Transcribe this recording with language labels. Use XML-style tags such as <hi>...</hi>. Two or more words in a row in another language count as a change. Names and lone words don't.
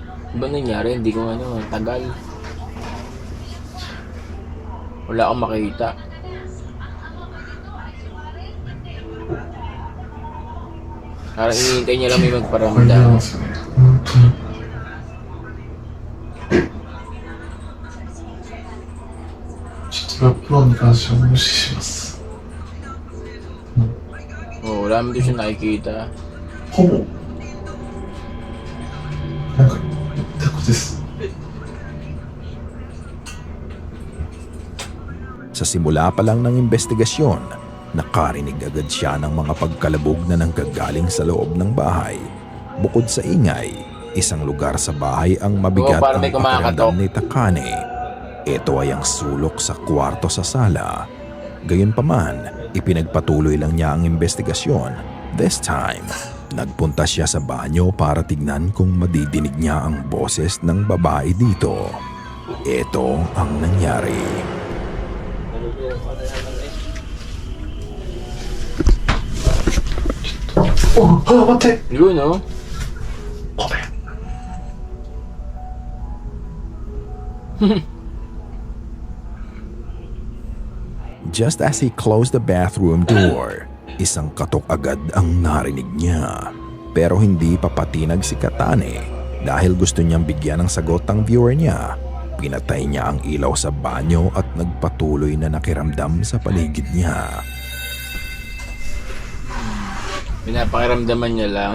<tl>Ano ba nangyari? Hindi ko tagal. Wala akong makita. Parang hinihintay niya lang may</tl> <ja>これなん</ja> <tl>magparamdam.</tl> <ja>ですよね本当にちょっとラップロンに関しては無視します</ja> <tl>Oo, wala naman din siya nakikita.</tl> <ja>ほぼなんか言ったことです</ja> <tl>Sa simula pa lang ng investigasyon, nakarinig agad siya ng mga pagkalabog na nanggagaling sa loob ng bahay. Bukod sa ingay, isang lugar sa bahay ang mabigat Oo, parang ang may kumakatok. pakiramdam ni Takane. Ito ay ang sulok sa kwarto sa sala. Gayunpaman, ipinagpatuloy lang niya ang investigasyon. This time, nagpunta siya sa banyo para tignan kung madidinig niya ang boses ng babae dito. Ito ang nangyari.</tl> <ja>Oh, あ、待って</ja> <tl>Yun, no?</tl> <ja>ごめん</ja> <en>Just as he closed the bathroom door,</en> <tl>isang katok agad ang narinig niya. Pero hindi papatinag si Katane dahil gusto niyang bigyan ng sagot ang viewer niya. Pinatay niya ang ilaw sa banyo at nagpatuloy na nakiramdam sa paligid niya. Pinapakiramdaman niya lang.</tl>